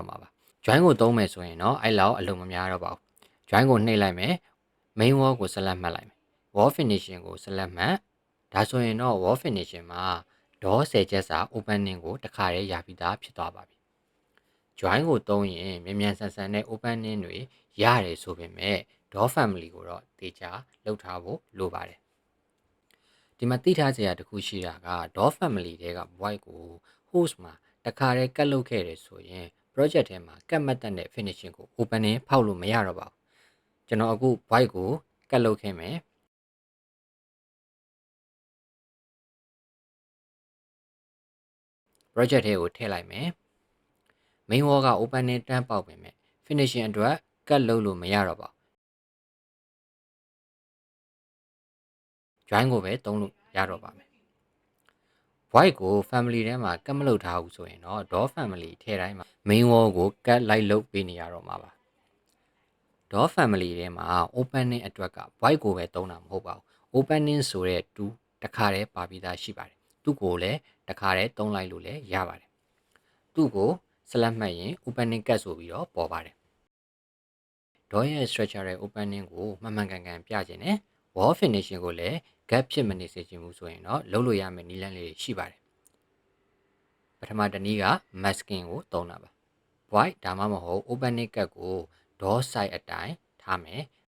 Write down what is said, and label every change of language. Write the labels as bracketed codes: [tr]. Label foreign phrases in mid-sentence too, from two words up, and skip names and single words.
[my] မှာပါ join ကိုသုံးမယ်ဆိုရင်တော့အဲ့လောက်အလုံးမများတော့ပါဘူး join ကိုနှိပ်လိုက်မယ် [en] main wall [my] ကို select မှတ်လိုက်မယ် [en] wall finishing [my] ကို select မှတ်ဒါ ဆိုရင်တော့ [en] wall finishing [my] မှာ door 10ချက်စာ opening ကိုတစ်ခါတည်းရပြီးသားဖြစ်သွားပါပြီ join ကိုသုံးရင်မြန်မြန်ဆန်ဆန်နဲ့ opening တွေရတယ်ဆိုပေမဲ့ [en] door family [my] ကိုတော့တေချာလောက်ထားဖို့လိုပါတယ်ဒီမှာသိထားစရာတစ်ခုရှိတာက [en] door family [my] တွေက void ကို host မှာတစ်ခါတည်းကတ်လုပ်ခဲ့တယ်ဆိုရင် project ထဲမှာကတ်မှတ်တဲ့ finishing ကို opening ဖောက်လို့မရတော့ပါဘူးကျွန်တော်အခု void ကိုကတ်လုပ်ခဲ့မယ် project ထဲကိုထည့်လိုက်မယ် [en] main wall [my] က opening တန်းပေါက်ပေမဲ့ finishing အတွက်ကတ်လုပ်လို့မရတော့ပါဘူး join ကိုပဲသုံးလို့ရတော့ပါမယ် void ကို family ထဲမှာကတ်မလုပ်ထားဘူးဆိုရင်တော့ [en] door family [my] ထဲတိုင်းမှာ [en] main wall [my] ကို ကတ်လိုက်လုပ်ပေးနေရတော့မှာပါ [en] door family [my] ထဲမှာ opening အတွက်က void ကိုပဲသုံးတာမဟုတ်ပါဘူး opening ဆိုတဲ့ tool တစ်ခါတည်းပါပြီးသားရှိပါတယ်သူ့ကိုလည်းတစ်ခါတည်းသုံးလိုက်လို့လည်းရပါတယ်သူ့ကို select မှတ်ရင် [en] opening cut [my] ဆိုပြီးတော့ပေါ်ပါတယ် door ရဲ့ [en] structural opening [my] ကိုမှန်မှန်ကန်ကန်ပြခြင်းနဲ့ [en] wall finishing [my] ကိုလည်း gap ဖြစ်မနေစေချင်ဘူးဆိုရင်တော့လုပ်လို့ရမယ့်နည်းလမ်းလေးတွေရှိပါတယ်ပထမတစ်နည်းက masking ကိုသုံးတာပါ void ဒါမှမဟုတ် [en] opening cut [my] ကို [en] door side [my] အတိုင်းထားမယ်